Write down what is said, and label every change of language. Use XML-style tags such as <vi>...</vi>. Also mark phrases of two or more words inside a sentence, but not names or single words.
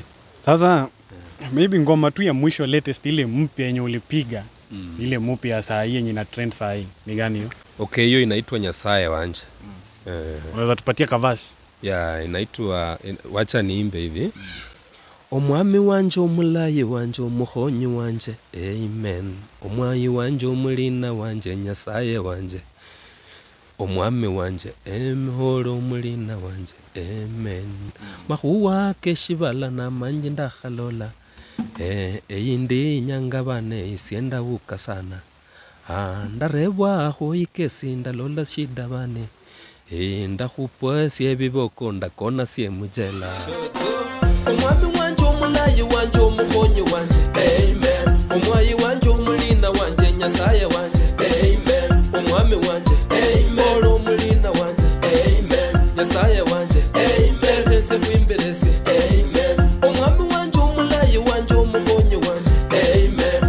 <sw>Sasa maybe ngoma tu ya mwisho latest ile mpya yenye ulipiga, ile mpya saa hii yenye ina trend saa hii ni gani hiyo? Okay, hiyo inaitwa Nyasaye Wanje. Unaweza tupatia kavasi? Inaitwa, wacha niimbe hivi.</sw> <luy>Omwami wanje omulaye wanje omuhonyi wanje, amen. Omwayi wanje omulina wanje Nyasaye wanje. Omwami wanje emhoro omulina wanje, amen. Mahuwa keshibala na manje ndakhalola, eyindi nyangabane isienda uka sana. Ndarebwa ho ikesi ndalola shida bane. Ndakupwa siye biboko ndakona siye mujela. Omwami wanje omulayi wanje omuhonyi wanje, amen. Omwayi wanje omulina wanje Nyasaye wanje, amen. Omwami wanje, amen. Omulina wanje, amen. Nyasaye wanje, amen. Sese kwimbelese, amen. Omwami wanje omulayi wanje omuhonyi wanje, amen.</luy>